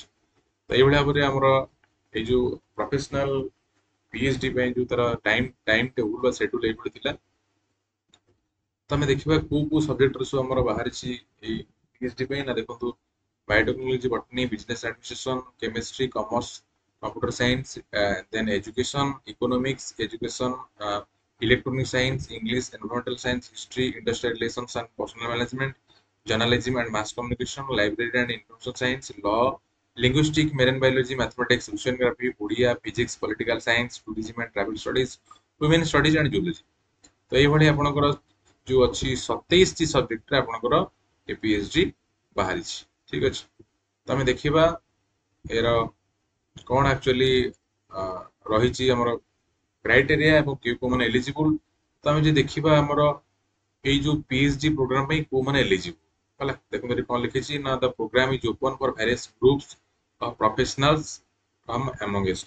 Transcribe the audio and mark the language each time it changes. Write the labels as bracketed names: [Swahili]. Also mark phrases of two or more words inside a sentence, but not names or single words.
[Odia] ତ ଏଇଭଳି ଭାବରେ ଆମର ଏଇ ଯୋଉ ପ୍ରଫେସନାଲ ପିଏଚଡି ପାଇଁ ଯୋଉ ତାର [English] time table [Odia] ବା ସେଡ୍ୟୁଲ ଏଇଭଳି ଥିଲା। ତ ଆମେ ଦେଖିବା କୋଉ ସବଜେକ୍ଟରେ ସବୁ ଆମର ବାହାରିଛି ଏଇ ପିଏଚଡି ପାଇଁ ନା ଦେଖନ୍ତୁ ବାୟୋଟେକ୍ନୋଲୋଜି, ବଟନି, [English] business administration, [Odia] କେମିଷ୍ଟ୍ରି, କମର୍ସ, [English] computer science, then education, economics, education, electronic science, English, environmental science, history, industrial relations and personal management, journalism and mass communication, library and information science, law, linguistic, marine biology, mathematics, oceanography, Odia, physics, political science, tourism and travel studies, women studies and geology। [Odia] ତ ଏଇଭଳି ଆପଣଙ୍କର ଯୋଉ ଅଛି 27ଟି ସବଜେକ୍ଟରେ ଆପଣଙ୍କର ଏ ପିଏଚଡି ବାହାରିଛି। ଠିକ ଅଛି। ତ ଆମେ ଦେଖିବା ଏର କଣ ଆକ୍ଚୁଆଲି ରହିଛି ଆମର କ୍ରାଇଟେରିଆ ଏବଂ କୋଉମାନେ ଏଲିଜିବୁଲ। ତ ଆମେ ଯଦି ଦେଖିବା ଆମର ଏଇ ଯୋଉ [English] PhD program [Odia] ପାଇଁ କୋଉମାନେ ଏଲିଜିବୁଲ ହେଲା ଦେଖନ୍ତୁ ଏଠି କଣ ଲିଖିଛି ନା [English] the program is open for various groups of professionals from amongst.